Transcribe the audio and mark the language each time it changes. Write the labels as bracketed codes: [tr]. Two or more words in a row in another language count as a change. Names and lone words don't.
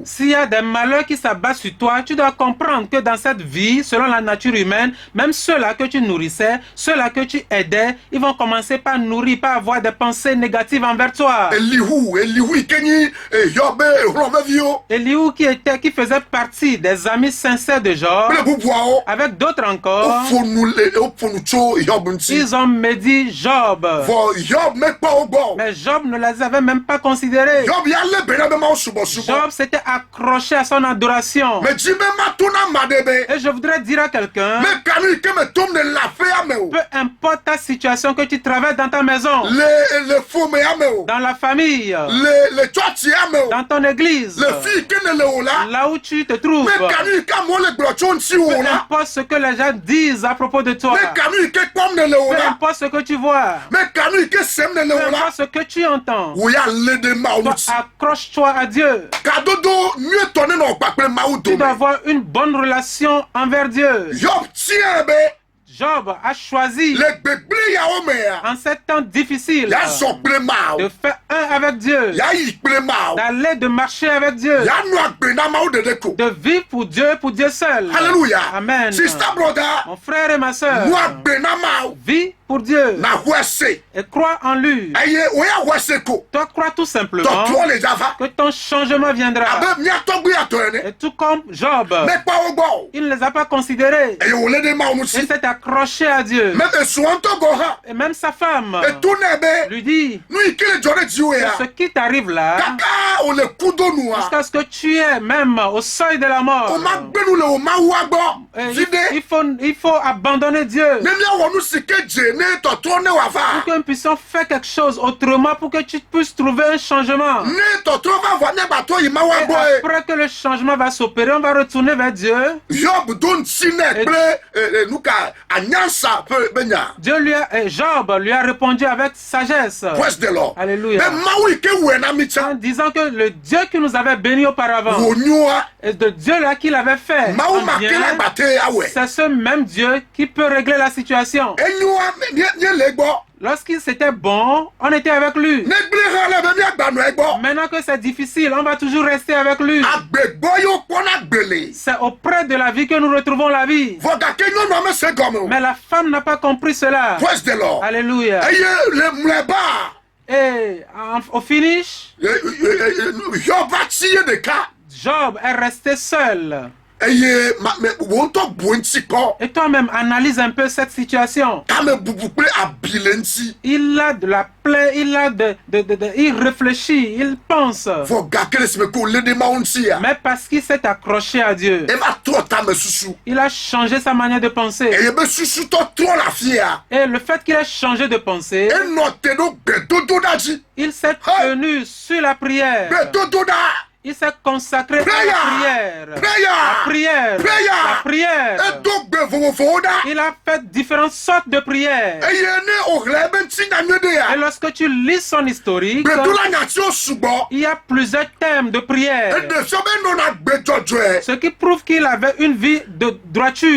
[fr] S'il y a des malheurs qui s'abattent sur toi, tu dois comprendre que dans cette vie, selon la nature humaine, même ceux-là que tu nourrissais, ceux-là que tu aidais, ils vont commencer par nourrir, par avoir des pensées négatives envers toi. [ee] Elihu yi ke nyi Yɔb be ehlɔ̃ veviwo [fr] Elihu qui faisait partie des amis sincères de Job, [ee] kple bubuawo [fr] avec d'autres encore, [ee] woƒo nu tso Yɔb ŋuti. [fr] ils ont médit Job. [ee] Vɔ Yɔb mekpɔ wo gbɔ. [fr] Mais Job ne les avait même pas considérés. [ee] Yɔb ya lé be na be Mawu subɔsubɔ. [fr] Job s'était accroché à son adoration. [ee] Me dzi be mato na ma ɖe be. [fr] Et je voudrais dire à quelqu'un, [ee] Me kanu yi ke me tom ne le aƒea me o. [fr] peu importe ta situation que tu traverses dans ta maison, [ee] Le fomea me o. [fr] dans la famille, [ee] Le tsɔtsia me o. [fr] dans ton église, [ee] Le fi yi ke ne le o la. [fr] là où tu te trouves, [ee] Me kanu yi ke amewo le gblɔ tso ŋuti [fr] peu [ee] o la. [fr] importe ce que les gens disent à propos de toi, [ee] Me kanu yi ke kpɔm ne le o [fr] peu [ee] la. [fr] importe ce que tu vois, [ee] Me kanu yi ke sem ne le [fr] peu [ee] o la. [fr] importe ce que tu entends, [ee] Wo ya lé ɖe Mawu [fr] toi, [ee] ŋuti. [fr] accroche-toi à Dieu. [ee] Kadodo nyuietɔ ne nɔ kpakple Mawu [fr] Tu dois [ee] dome. [fr] avoir une bonne relation envers Dieu. [ee] Yɔb tiɛ be [fr] Job a choisi [ee] le gbegblẽ yawo mea. [fr] en ces temps difficiles [ee] Ya zɔ kple [fr] de [ee] Mawu. [fr] faire un avec Dieu, [ee] Ya yi kple Mawu. [fr] d'aller de marcher avec Dieu, [ee] Ya nu agbe na Mawu ɖeɖe ko. [fr] de vivre pour Dieu et pour Dieu seul. Alléluia. Amen. [en] Sister brother. [fr] Mon frère et ma soeur, [ee] Nu agbe na Mawu. [fr] vis pour Dieu [ee] Na hu ese. [fr] et crois en lui. [ee] Eye o ya hu ese ko. [fr] Toi, crois tout simplement [ee] Tɔtrɔ le dzava. [fr] que ton changement viendra. [ee] Abe mía tɔgbuiyatɔ ene. [fr] Et tout comme Job, [ee] Mekpɔ wo gbɔ o. [fr] il ne les a pas considérés. [ee] Eye wòle ɖe Mawu [fr] Il [ee] ŋuti. [fr] s'est accroché à Dieu. [ee] Mɛ esrɔ̃ ŋutɔ gɔ hã. [fr] Et même sa femme [ee] Eto nɛ be. [fr] lui dit, [ee] Nu yi ke le dzɔ ɖe dziwò ya. [fr] ce qui t'arrive là, [ee] Kaka wòle kudo nua. [fr] jusqu'à ce que tu es même au seuil de la mort, [ee] O ma gbenu le o Mawua gbɔ. [fr] il Vide. faut abandonner Dieu. [ee] Ne míawɔ nu si ke dze ne tɔtrɔ ne wava. [fr] Pour que nous puissions faire quelque chose autrement, pour que tu puisses trouver un changement. [ee] Ne tɔtrɔ va vɔ ne gbatɔ yi ma wa [fr] Et [ee] gbɔ ye. [fr] après que le changement va s'opérer, on va retourner vers Dieu. [ee] Job do ntsi ne kple nuka anyansa be nya. [fr] Job lui a répondu avec sagesse. [en] Praise the Lord. [fr] Alléluia. [ee] Be mawu yi ke wɛ na mi [fr] En [ee] tsa. [fr] disant que le Dieu qui nous avait bénis auparavant, [ee] Wo nyua. [fr] et de Dieu là qui l'avait fait, [ee] Mawu [fr] en [ee] ma ke [fr] bien, [ee] la gbate awɛ. [fr] c'est ce même Dieu qui peut régler la situation. [ee] Enyua nye le gbɔ. [fr] Lorsqu'il c'était bon, on était avec lui. [ee] Ne gble hã le be miagbanu gbɔ. [fr] Maintenant que c'est difficile, on va toujours rester avec lui. [ee] Agbegbɔ yo kpɔna gbele. [fr] C'est auprès de la vie que nous retrouvons la vie. [ee] Vɔ gake nyɔnua me se gɔme o. [fr] Mais la femme n'a pas compris cela. [en] Praise the Lord. [fr] Alléluia. [ee] Eye le mlɛba. [fr] Et au finish, [ee] Job va tsi ye ɖeka. [fr] Job est resté seul. [ee] Eye wo ŋutɔ bu ŋuti kɔ. [fr] Et toi-même, analyse un peu cette situation. [ee] Kame bubu kple abi le ŋuti. [fr] Il a de la plaie, il réfléchit, il pense. [ee] Vɔ gake le si me ko le ɖe mawu ŋutia. [fr] Mais parce qu'il s'est accroché à Dieu, [ee] Eva trɔ tame susu. [fr] il a changé sa manière de penser. [ee] Eye be susutɔ trɔ le afia. [fr] Et le fait qu'il ait changé de pensée, [ee] Enɔ te ɖo gbedodoɖa dzi. [fr] il s'est Hey! tenu sur la prière. [ee] Gbedodoɖa. [fr] Il s'est consacré à [en] Prayer! [fr] la prière. [en] Prayer! [fr] La prière. [en] Prayer! [fr] La prière. [ee] Edo gbe vovovowo ɖa. [fr] Il a fait différentes sortes de prières. [ee] Eye ne oɣla ebe ŋuti nya nyuie [fr] Et [ee] ɖea. [fr] lorsque tu lis son historique, [ee] Gbedola nyatiwo sugbɔ. [fr] il y a plusieurs thèmes de prière. [ee] Eɖe fia be nɔna gbe dzɔdzɔe. [fr] Ce qui prouve qu'il avait une vie de droiture.